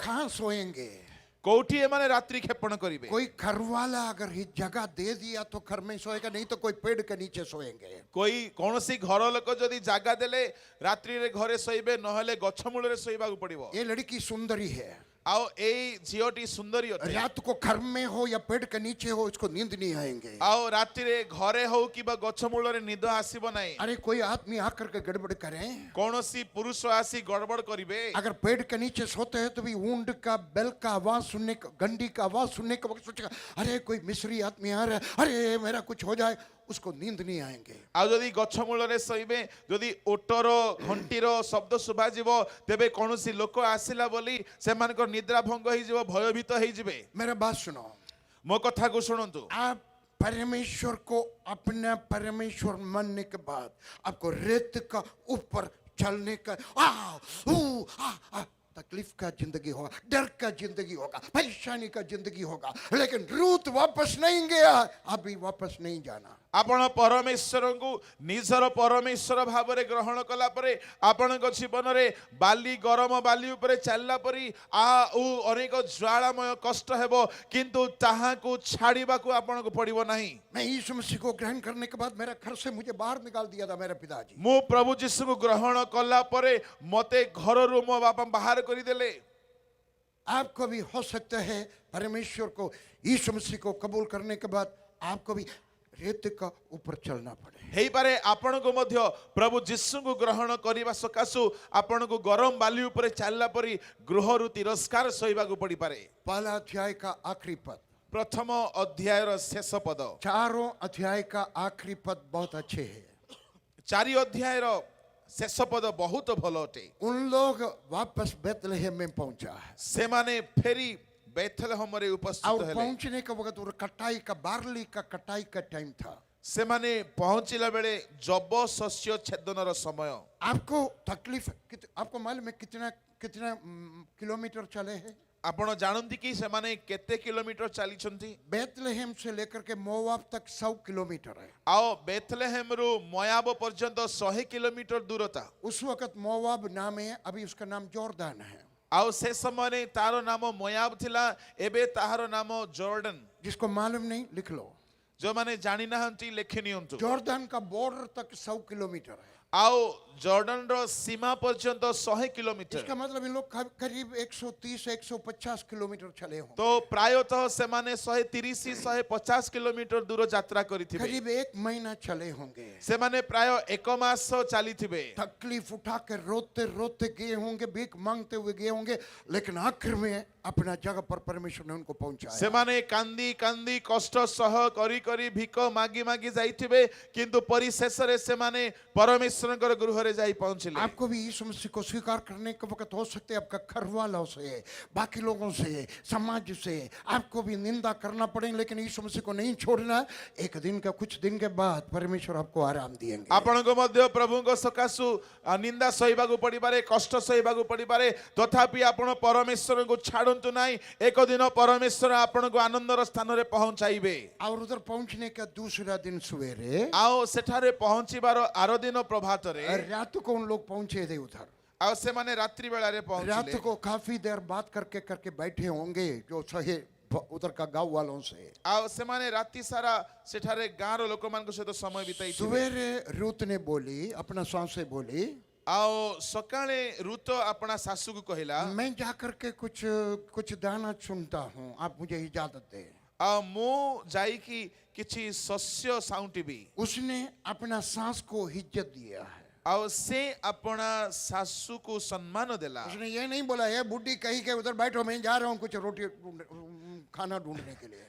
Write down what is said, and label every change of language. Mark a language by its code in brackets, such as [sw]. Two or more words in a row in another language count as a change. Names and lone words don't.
[hi] कहाँ सोएंगे? [or] କୋଠି ମାନେ ରାତ୍ରି ଖେପଣ କରିବେ। [hi] कोई घर वाला अगर ही जगह दे दिया तो घर में सोएगा, नहीं तो कोई पेड़ के नीचे सोएंगे। कोई कौनसी [or] ଘର ଲୋକ ଯଦି ଜାଗା ଦେଲେ ରାତ୍ରି ରେ ଘରେ ଶୋଇବେ, ନହେଲେ ଗଛ ମୂଳ ରେ ଶୋଇବା କୁ ପଡ଼ିବ। [hi] ये लड़की सुंदरी है, [or] ଆଉ ଏଇ ଝିଅଟି ସୁନ୍ଦରୀ ଅଟେ [hi] रात को घर में हो या पेड़ के नीचे हो, इसको नींद नहीं आएंगे। [or] ଆଉ ରାତିରେ ଘରେ ହଉ କିମ୍ବା ଗଛ ମୂଳରେ ନିଦ ଆସିବ ନାହିଁ [hi] अरे कोई आदमी आकर के गड़बड़ करें, [or] କୌଣସି ପୁରୁଷ ଆସି ଗଡ଼ବଡ଼ କରିବେ [hi] अगर पेड़ के नीचे सोते हैं तो भी ऊंट का बेल का आवाज सुनने का, घंटी का आवाज सुनने के वक्त सोचेगा अरे कोई मिस्री आदमी आ रहा है, अरे मेरा कुछ हो जाए, उसको नींद नहीं आएंगे। [or] ଆଉ ଯଦି ଗଛ ମୂଳରେ ଶୋଇବେ ଯଦି ଓଟର ଘଣ୍ଟିର ଶବ୍ଦ ଶୁଭାଯିବ ତେବେ କୌଣସି ଲୋକ ଆସିଲା ବୋଲି ସେମାନଙ୍କର ନିଦ୍ରା ଭଙ୍ଗ ହେଇଯିବ ଭୟଭୀତ ହେଇଯିବେ [hi] मेरा बात सुनो, [or] ମୋ कथाକୁ ଶୁଣନ୍ତୁ [hi] आप परमेश्वर को अपना परमेश्वर मानने के बाद आपको रेत का ऊपर चलने का तकलीफ का जिंदगी होगा, डर का जिंदगी होगा, परेशानी का जिंदगी होगा, लेकिन रूत वापस नहीं गया, अभी वापस नहीं जाना। [or] ଆପଣ ପରମେଶ୍ୱରଙ୍କୁ ନିଜର ପରମେଶ୍ୱର ଭାବରେ ଗ୍ରହଣ କଲା ପରେ ଆପଣଙ୍କ ଜୀବନରେ ବାଲି ଗରମ ବାଲି ଉପରେ ଚାଲିଲା ପରି ଆଉ ଅନେକ ଜ୍ୱାଳାମୟ କଷ୍ଟ ହେବ କିନ୍ତୁ ତାହାକୁ ଛାଡ଼ିବାକୁ ଆପଣଙ୍କୁ ପଡ଼ିବ ନାହିଁ [hi] मैं यीशु मसीह को ग्रहण करने के बाद मेरा घर से मुझे बाहर निकाल दिया था मेरे पिताजी। [or] ମୁଁ ପ୍ରଭୁ ଯୀଶୁଙ୍କୁ ଗ୍ରହଣ कला ପରେ ମୋତେ ଘରରୁ ମୋ ବାପା ବାହାର କରିଦେଲେ [hi] आपको भी हो सकता है परमेश्वर को यीशु मसीह को कबूल करने के बाद आपको भी रेत का ऊपर चलना पड़े। [or] ହେଇପାରେ ଆପଣଙ୍କୁ ମଧ୍ୟ ପ୍ରଭୁ ଯୀଶୁଙ୍କୁ ଗ୍ରହଣ କରିବା ସକାଶୁ ଆପଣଙ୍କୁ ଗରମ ବାଲି ଉପରେ ଚାଲିଲା ପରି ଗୃହରୁ ତିରସ୍କାର ସହିବାକୁ ପଡ଼ିପାରେ [hi] पहला अध्याय का आखिरी पद, [or] ପ୍ରଥମ ଅଧ୍ୟାୟର ଶେଷ ପଦ [hi] चारों अध्याय का आखिरी पद बहुत अच्छे हैं। [or] 4 ଅଧ୍ୟାୟର ଶେଷ ପଦ ବହୁତ ଭଲ ଅଟେ [hi] उन लोग वापस बेतलहम में पहुंचा है [or] ସେମାନେ ଫେରି ବେଥଲେହମରେ ଉପସ୍ଥିତ [hi] और [or] ହେଲେ [hi] पहुंचने के वक्त वो कटाई का, बार्ली का कटाई का टाइम था। [or] ସେମାନେ ପହଞ୍ଚିଲା ବେଳେ ଜବ ଶସ୍ୟ ଛେଦନର ସମୟ [hi] आपको तकलीफ आपको मालूम है कितना कितना किलोमीटर चले हैं? [or] ଆପଣ ଜାଣନ୍ତି କି ସେମାନେ କେତେ କିଲୋମିଟର ଚାଲିଛନ୍ତି [hi] बेतलहम से लेकर के मोवाब तक 100 किलोमीटर है। [or] ଆଉ ବେଥଲେହେମରୁ ମୟାବ ପର୍ଯ୍ୟନ୍ତ 100 କିଲୋମିଟର ଦୂରତା [hi] उस वक्त मोवाब नाम है, अभी उसका नाम जोर्दान है। [or] ଆଉ ସେ ସମୟରେ ତାର ନାମ ମୟାବ ଥିଲା ଏବେ ତାହାର ନାମ ଜର୍ଡନ [hi] जिसको मालूम नहीं लिख लो, [or] ଯୋଉମାନେ ଜାଣି ନାହାନ୍ତି ଲେଖି ନିଅନ୍ତୁ [hi] जोर्दान का बॉर्डर तक 100 किलोमीटर है। [or] ଆଉ ଜର୍ଡନର ସୀମା ପର୍ଯ୍ୟନ୍ତ 100 କିଲୋମିଟର [hi] इसका मतलब इन लोग करीब 130-150 किलोमीटर चले हों, [or] ତ ପ୍ରାୟତଃ ସେମାନେ 130 150 କିଲୋମିଟର ଦୂର ଯାତ୍ରା କରିଥିବେ [hi] करीब 1 महीना चले होंगे। [or] ସେମାନେ ପ୍ରାୟ 1 ମାସ ଚାଲିଥିବେ [hi] तकलीफ उठा के रोते रोते गए होंगे, भीख मांगते हुए गए होंगे, लेकिन आखिर में अपना जगह पर परमेश्वर ने उनको पहुंचाया। [or] ସେମାନେ କାନ୍ଦି କାନ୍ଦି କଷ୍ଟ ସହ କରି କରି ଭିକ ମାଗି ମାଗି ଯାଇଥିବେ କିନ୍ତୁ ପରିଶେଷରେ ସେମାନେ ପରମେଶ୍ୱରଙ୍କର ଗୃହରେ ଯାଇ ପହଞ୍ଚିଲେ [hi] आपको भी यीशु मसीह को स्वीकार करने के वक्त हो सकते है आपका घर वालों से, बाकी लोगों से, समाज से आपको भी निंदा करना पड़ेगा, लेकिन यीशु मसीह को नहीं छोड़ना। एक दिन का, कुछ दिन के बाद परमेश्वर आपको आराम देंगे। [or] ଆପଣଙ୍କ ମଧ୍ୟ ପ୍ରଭୁଙ୍କ ସକାଶୁ ନିନ୍ଦା ସହିବାକୁ ପଡ଼ିପାରେ କଷ୍ଟ ସହିବାକୁ ପଡ଼ିପାରେ ତଥାପି ଆପଣ ପରମେଶ୍ୱରଙ୍କୁ ଛାଡ଼ନ୍ତୁ ନାହିଁ ଏକ ଦିନ ପରମେଶ୍ୱର ଆପଣଙ୍କୁ ଆନନ୍ଦର ସ୍ଥାନରେ ପହଞ୍ଚାଇବେ [hi] और उधर पहुंचने का दूसरा दिन सवेरे, [or] ଆଉ ସେଠାରେ ପହଞ୍ଚିବାର ଆର ଦିନ ପ୍ରଭାତରେ [hi] रात को उन लोग पहुंचे थे उधर। [or] ଆଉ ସେମାନେ ରାତ୍ରି ବେଳାରେ [hi] रात [or] ପହଞ୍ଚିଲେ [hi] को काफी देर बात करके करके बैठे होंगे जो सहे उधर का गांव वालों से। [or] ଆଉ ସେମାନେ ରାତି ସାରା ସେଠାରେ ଗାଁର ଲୋକମାନଙ୍କ ସହିତ ସମୟ ବିତାଇଥିଲେ [hi] सवेरे रूत ने बोली, अपना सांस से बोली, [or] ଆଉ ସକାଳେ ଋତ ଆପଣା ଶାଶୁକୁ କହିଲା [hi] मैं जाकर के कुछ दाना चुनता हूँ, आप मुझे इजाजत दे। [or] ଆଉ ମୁଁ ଯାଇକି କିଛି ଶସ୍ୟ ସାଉଁଟିବି [hi] उसने अपना सांस को इज्जत दिया है। [or] ଆଉ ସେ ଆପଣା ଶାଶୁକୁ ସମ୍ମାନ ଦେଲା [hi] उसने ये नहीं बोला है बुढ़ी कहीं के उधर बैठो, मैं जा रहा हूँ कुछ रोटी खाना ढूंढने के लिए।